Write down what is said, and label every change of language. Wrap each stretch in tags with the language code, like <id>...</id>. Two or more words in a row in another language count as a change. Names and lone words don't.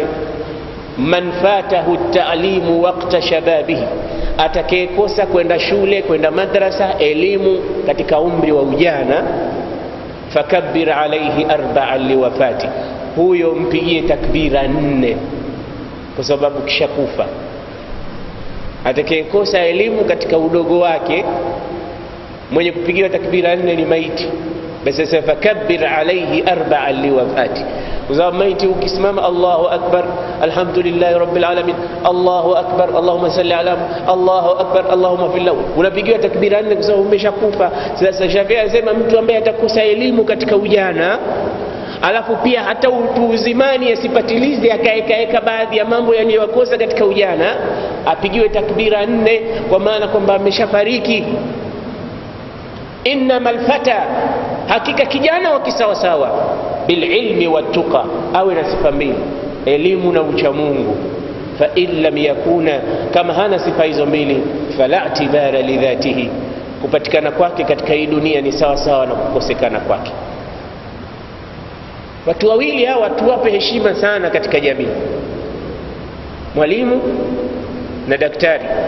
<ar>من فاته التعليم وقت شبابه,</ar> <sw>atakayekosa kwenda shule, kwenda madrasa, elimu katika umri wa ujana,</sw> <ar>فكبر عليه 4 لوفاته,</ar> <sw>huyo mpigie takbira 4 kwa sababu kishakufa. Atakayekosa elimu katika udogo wake, mwenye kupigiwa takbira 4 ni maiti. Basi sasa</sw> <ar>فكبر عليه 4 لوفاته,</ar> <sw>kwa sababu maiti ukisimama</sw> <ar>الله أكبر الحمد لله رب العالمين الله أكبر اللهم صل على الله أكبر اللهم فالله,</ar> <sw>unapigiwa takbira 4 kwa sababu umeshakufa. Sasa Shafii anasema mtu ambaye atakosa elimu katika ujana, alafu pia hata utu uzimani asipatilize akaeka baadhi ya mambo yaliyokosa katika ujana, apigiwe takbira 4, kwa maana kwamba ameshafariki.</sw> <ar>إنما الفتى,</ar> <sw>hakika kijana wa kisawasawa,</sw> <ar>بالعلم والتقى,</ar> <sw>awe na sifa mbili, elimu na ucha Mungu.</sw> <ar>فإن لم يكن,</ar> <sw>kama hana sifa hizo mbili,</sw> <ar>فلا اعتبار لذاته,</ar> <sw>kupatikana kwake katika hii dunia ni sawa sawa na kukosekana kwake. Watu wawili hawa tuwape heshima sana katika jamii, mwalimu na daktari.</sw>